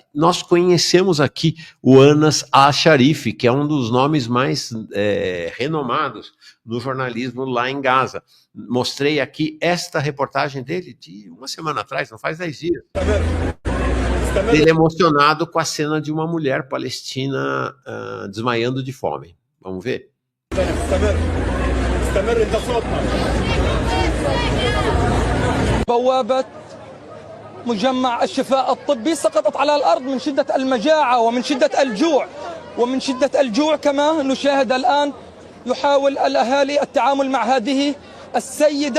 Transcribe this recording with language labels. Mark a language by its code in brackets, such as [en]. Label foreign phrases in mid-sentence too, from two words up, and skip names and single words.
[pt] Nós conhecemos aqui o Anas Al-Sharif, que é um dos nomes mais renomados no jornalismo lá em Gaza. Mostrei aqui esta reportagem dele de uma semana atrás, não faz 10 dias. Ele é emocionado com a cena de uma mulher palestina desmaiando de fome. Vamos ver? [ar] بوابة مجمع الشفاء الطبي سقطت على الأرض من شدة المجاعة ومن شدة الجوع، ومن شدة الجوع كما نشاهد الآن يحاول الأهالي التعامل مع هذه السيدة.